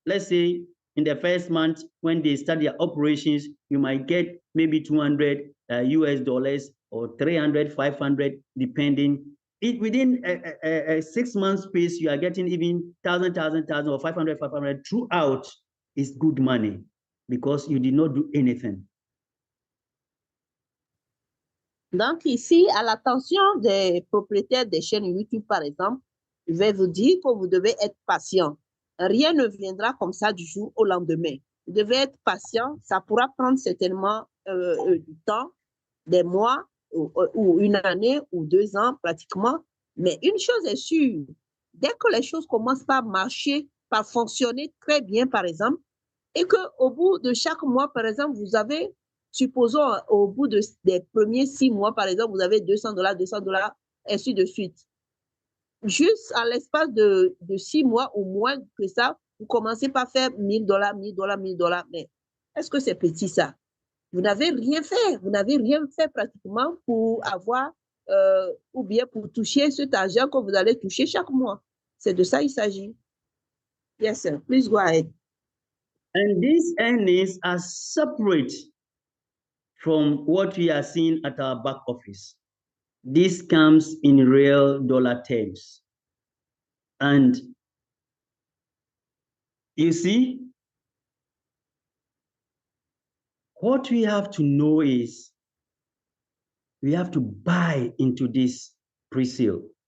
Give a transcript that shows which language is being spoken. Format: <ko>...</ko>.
<en>Let's say in the first month, when they start their operations, you might get maybe $200 US or 300, 500, depending. Within a 6 month space, you are getting even 1,000 or 500 throughout. Is good money because you did not do anything.</en> <fr>Donc ici, à l'attention des propriétaires des chaînes YouTube, par exemple, je vais vous dire que vous devez être patient. Rien ne viendra comme ça du jour au lendemain. Vous devez être patient. Ça pourra prendre certainement du temps. des mois ou une année ou 2 ans pratiquement. Mais une chose est sûre, dès que les choses commencent par marcher, par fonctionner très bien, par exemple, et qu'au bout de chaque mois, par exemple, vous avez, supposons, au bout des premiers 6 mois, par exemple, vous avez $200, ainsi de suite. Juste à l'espace de 6 mois ou moins que ça, vous commencez par faire $1000, $1000. Mais est-ce que c'est petit ça? Vous n'avez rien fait. Vous n'avez rien fait pratiquement pour avoir ou bien pour toucher cet argent que vous allez toucher chaque mois. C'est de ça il s'agit.</fr> <en>Yes, sir. Please go ahead. And these earnings are separate from what we are seeing at our back office. This comes in real dollar terms. And you see, what we have to know is we have to buy into this pre-sale.</en>